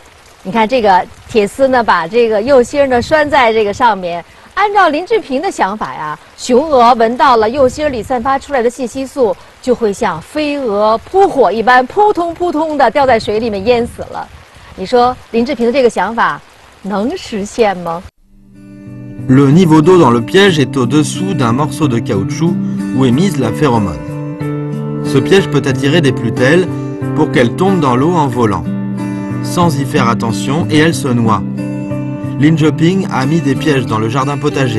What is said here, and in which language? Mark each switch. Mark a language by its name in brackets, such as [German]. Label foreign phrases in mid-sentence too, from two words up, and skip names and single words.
[Chinese] 你看这个铁丝呢，把这个釉芯儿呢拴在这个上面。按照林志平的想法呀，雄蛾闻到了釉芯里散发出来的信息素，就会像飞蛾扑火一般，扑通扑通的掉在水里面淹死了。你说林志平的这个想法能实现吗？ [French] Le niveau d'eau dans le piège est au-dessous d'un morceau de caoutchouc où est mise la phéromone. Ce piège peut attirer des plutelles pour qu'elles tombent dans l'eau en volant. Sans y faire attention, et elles se noient. Li Zheping a mis des pièges dans le jardin potager.